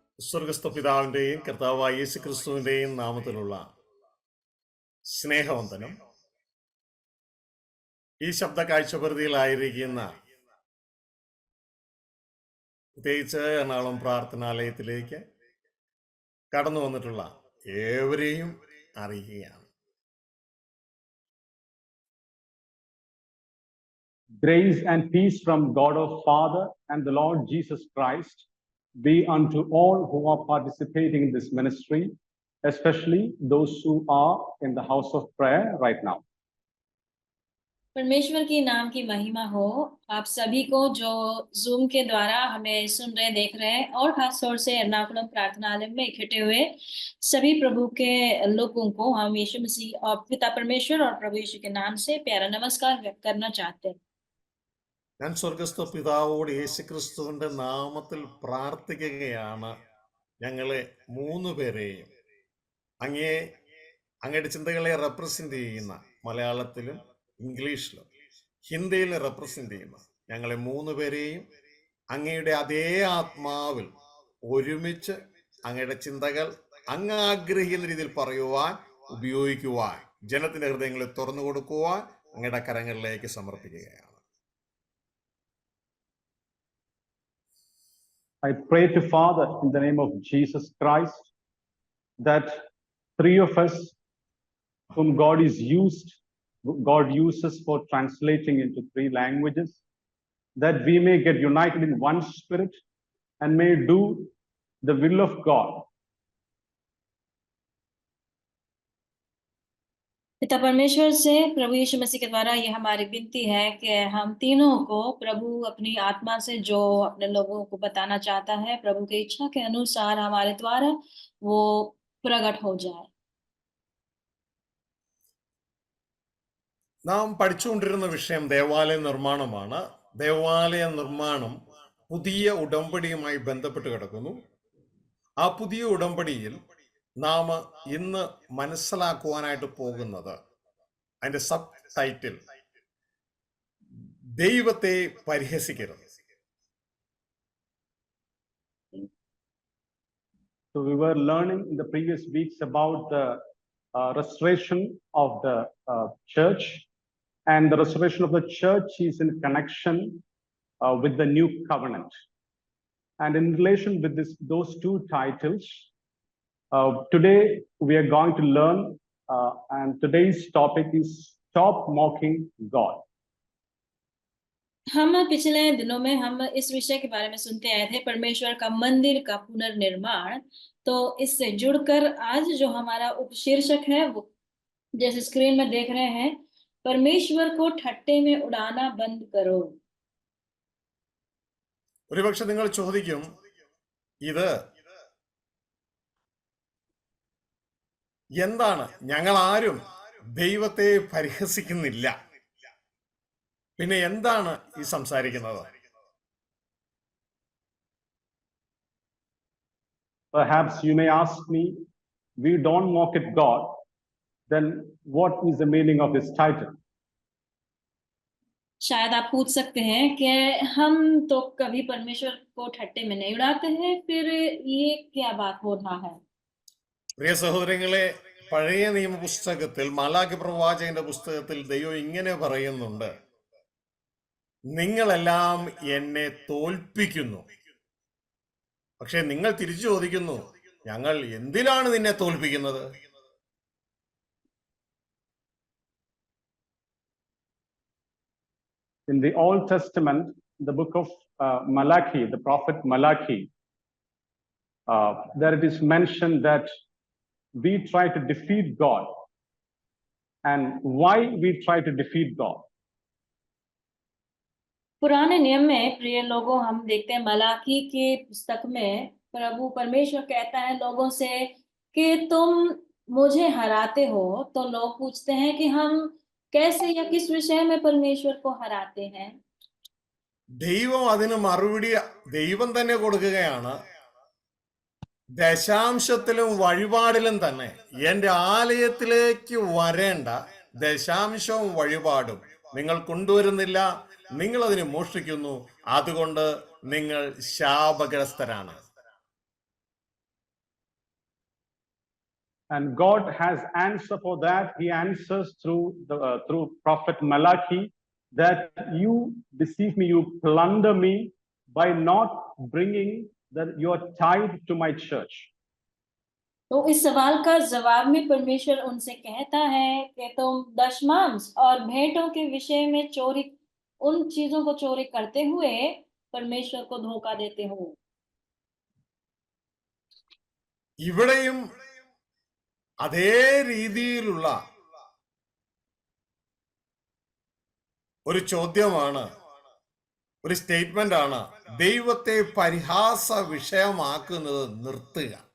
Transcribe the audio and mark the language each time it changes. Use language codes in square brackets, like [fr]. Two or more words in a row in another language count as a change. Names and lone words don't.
[ml] സ്വർഗസ്ഥ പിതാവിൻ്റെയും കർത്താവായ യേശു ക്രിസ്തുവിൻ്റെയും നാമത്തിലുള്ള സ്നേഹവന്ദനം. ഈ ശബ്ദ കാഴ്ചപരിധിയിലായിരിക്കുന്ന പ്രത്യേകിച്ച് എറണാകുളം പ്രാർത്ഥനാലയത്തിലേക്ക് കടന്നു വന്നിട്ടുള്ള ഏവരെയും അറിയിക്കുകയാണ്. [en] Grace and peace from God our Father and the Lord Jesus Christ be unto all who are participating in this ministry, especially those who are in the house of prayer right now. [hi] परमेश्वर की नाम की महिमा हो आप सभी को जो जूम के द्वारा हमें सुन रहे देख रहे हैं, और खास तौर से एर्नाकुलम प्रार्थनालय में इकट्ठे हुए सभी प्रभु के लोगों को हम यीशु मसीह और पिता परमेश्वर और प्रभु यीशु के नाम से प्यारा नमस्कार व्यक्त करना चाहते हैं. [ml] ഞാൻ സ്വർഗസ്ഥ പിതാവോട് യേശുക്രിസ്തുവിന്റെ നാമത്തിൽ പ്രാർത്ഥിക്കുകയാണ്. ഞങ്ങളെ മൂന്ന് പേരെയും അങ്ങയുടെ ചിന്തകളെ റെപ്രസെന്റ് ചെയ്യുന്ന മലയാളത്തിലും ഇംഗ്ലീഷിലും ഹിന്ദിയിലും റെപ്രസെന്റ് ചെയ്യുന്ന ഞങ്ങളെ മൂന്ന് പേരെയും അങ്ങയുടെ അതേ ആത്മാവിൽ ഒരുമിച്ച് അങ്ങയുടെ ചിന്തകൾ അങ്ങ് ആഗ്രഹിക്കുന്ന രീതിയിൽ പറയുവാൻ, ഉപയോഗിക്കുവാൻ, ജനത്തിന്റെ ഹൃദയങ്ങളെ തുറന്നു കൊടുക്കുവാൻ അങ്ങയുടെ കരങ്ങളിലേക്ക് സമർപ്പിക്കുകയാണ്. [en] I pray to Father in the name of Jesus Christ that three of us whom God uses for translating into three languages, that we may get united in one spirit and may do the will of God. [hi] पिता परमेश्वर से प्रभु यीशु मसीह के द्वारा ये हमारी विनती है कि हम तीनों को प्रभु अपनी आत्मा से जो अपने लोगों को बताना चाहता है, प्रभु की इच्छा के अनुसार हमारे द्वारा वो प्रकट हो जाए. [ml] നാം പഠിച്ചുകൊണ്ടിരുന്ന വിഷയം ദേവാലയ നിർമ്മാണമാണ്. ദേവാലയ നിർമ്മാണം പുതിയ ഉടമ്പടിയുമായി ബന്ധപ്പെട്ട് കിടക്കുന്നു. ആ പുതിയ ഉടമ്പടിയിൽ നാം ഇന്ന് മനസ്സിലാക്കുവാനായിട്ട് പോകുന്നത്, അതിന്റെ [en] sub title [ml] ദൈവത്തെ പരിഹസിക്കരുത്. [en] So we were learning in the previous weeks about the restoration of the church, and the restoration of the church is in connection with the new covenant. And in relation with those two titles, today we are going to learn, and today's topic is Stop Mocking God. [hi] हम पिछले दिनों में हम इस विषय के बारे में सुनते आए थे, परमेश्वर का मंदिर का पुनर्निर्माण. तो इससे जुड़कर आज जो हमारा उपशीर्षक है वो जैसे स्क्रीन में देख रहे हैं, परमेश्वर को ठट्टे में उड़ाना बंद करो. [ml] ഒരുപക്ഷെ നിങ്ങൾ ചോദിക്കും, ഇത് എന്താണ്? ഞങ്ങൾ ആരും ദൈവത്തെ പരിഹസിക്കുന്നില്ല, പിന്നെ എന്താണ് ഈ സംസാരിക്കുന്നത്? [en] Perhaps you may ask me, we don't mock at God, then what is the meaning of this title? [hi] शायद आप पूछ सकते हैं कि हम तो कभी परमेश्वर को ठट्टे में नहीं उड़ाते हैं, फिर ये क्या बात हो रहा है? [ml] പ്രിയ സഹോദരങ്ങളെ, പഴയ നിയമ പുസ്തകത്തിൽ മാലാഖി പ്രവാചകന്റെ പുസ്തകത്തിൽ ദൈവം ഇങ്ങനെ പറയുന്നുണ്ട്, നിങ്ങളെല്ലാം എന്നെ തോൽപ്പിക്കുന്നു. പക്ഷെ നിങ്ങൾ തിരിച്ചു ചോദിക്കുന്നു, ഞങ്ങൾ എന്തിനാണ് നിന്നെ തോൽപ്പിക്കുന്നത്? [en] In the Old Testament, the book of Malachi, the prophet Malachi, there it is mentioned that we try to defeat God. And why we try to defeat God? [hi] पुराने नियम में प्रिय लोगों, हम देखते हैं मलाकी के पुस्तक में प्रभु परमेश्वर कहता है लोगों से कि तुम मुझे हराते हो. तो लोग पूछते हैं कि हम कैसे या किस विषय में परमेश्वर को हराते हैं. [ml] ദൈവം അതിന് മറുപടി ദൈവം തന്നെ കൊടുക്കുകയാണ്. ദശാംശത്തിലും വഴിപാടിലും തന്നെ എന്റെ ആലയത്തിലേക്ക് വരേണ്ട ദശാംശവും വഴിപാടും നിങ്ങൾ കൊണ്ടുവരുന്നില്ല, നിങ്ങൾ അതിനെ മോഷ്ടിക്കുന്നു, അതുകൊണ്ട് നിങ്ങൾ ശാപഗ്രസ്തരാണ്. [en] And God has answer for that. He answers through prophet Malachi that you deceive me, you plunder me by not bringing your tithe to my church. [hi] तो इस सवाल का जवाब में परमेश्वर उनसे कहता है कि तुम दशमांश और भेंटों के विषय में चोरी, उन चीजों को चोरी करते हुए परमेश्वर को धोखा देते हो। [ml] ഇവിടെയും അതേ രീതിയിലുള്ള ഒരു ചോദ്യമാണ്, ഒരു സ്റ്റേറ്റ്മെന്റ് ആണ്, ദൈവത്തെ പരിഹാസ വിഷയമാക്കുന്നത് നിർത്തുക.